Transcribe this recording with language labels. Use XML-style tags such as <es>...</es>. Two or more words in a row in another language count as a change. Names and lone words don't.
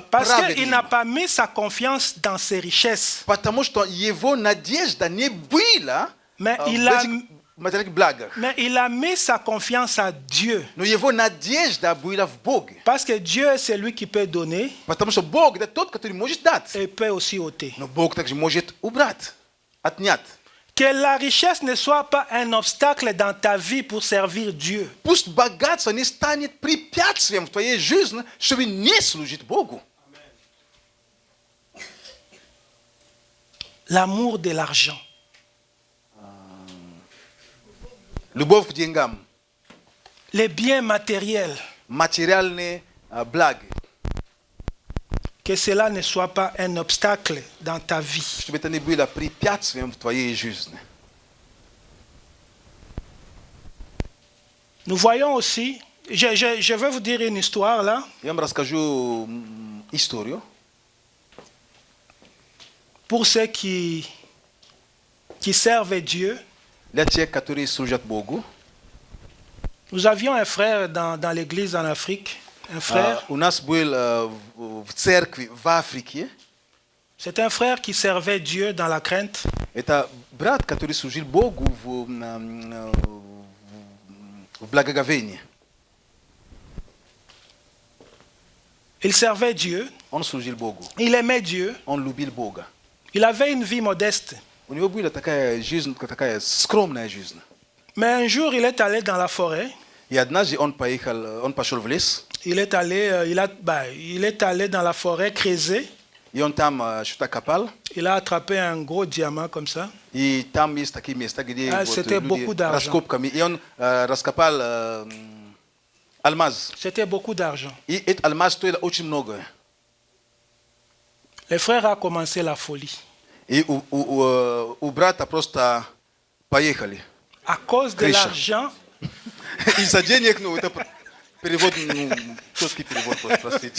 <fr>parce qu'il n'a</fr> <ru>праведным.</ru> <fr>pas mis sa confiance dans ses richesses.</fr> <ru>Потому что его надежда не была</ru> <fr>Mais</fr> <ru>в</ru> <fr>il a,</fr> <ru>этих материальных благах.</ru> <fr>mais il a mis sa confiance à Dieu.</fr> <ru>Но его надежда была в Боге.</ru> <fr>Parce que Dieu est celui qui peut donner</fr> <ru>Потому что Бог это тот, который может дать.</ru> <fr>et peut aussi ôter.</fr> <ru>Но Бог также может убрать, отнять.</ru> <fr>Que la richesse ne soit pas un obstacle dans ta vie pour servir Dieu.</fr> <ru>Пусть богатство не станет препятствием в твоей жизни, чтобы не служить Богу.</ru> <fr>L'amour de l'argent.</fr> <ru>Любовь к деньгам,</ru> <fr>Les biens matériels.</fr> <ru>материальные блага.</ru> <fr>Que cela ne soit pas un obstacle dans ta vie.</fr> <ru>Чтобы это не было препятствием в твоей жизни.</ru> <fr>Nous voyons aussi, je vais vous dire une histoire là.</fr> <ru>Я вам расскажу историю.</ru> <fr>Pour ceux qui servent Dieu.</fr> <ru>Для тех, которые служат Богу.</ru> <fr>Nous avions un frère dans l'église en Afrique. Un frère.</fr> <ru>У нас был в церкви в Африке.</ru> <fr>C'est un frère qui servait Dieu dans la crainte.</fr> <ru>Это брат, который служил Богу в благоговении.</ru> <fr>Il servait Dieu.</fr> <ru>Он служил Богу.</ru> <fr>Il aimait Dieu.</fr> <ru>Он любил Бога.</ru> <fr>Il avait une vie modeste.</fr> <ru>У него была такая жизнь, такая скромная жизнь.</ru> <fr>Mais un jour, il est allé dans la forêt.</fr> <ru>И однажды он пошел в лес.</ru> <fr>Il est allé dans la forêt creuser.</fr> <ru>И он там что-то копал.</ru> <fr>Il a attrapé un gros diamant comme ça.</fr> <ru>И там есть такие места, где</ru> <fr>C'était beaucoup d'argent.</fr> <ru>раскопками. И он раскопал алмаз.</ru> <fr>C'était beaucoup d'argent.</fr> <ru>И этот алмаз стоил очень много.</ru> <fr>Le frère a commencé la folie.</fr> <ru>И у брата просто поехали.</ru> <fr>À cause de</fr> <ru>Крыша.</ru> <fr>l'argent,</fr> <ru>Из-за денег, это перевод, четкий перевод, простите.</ru>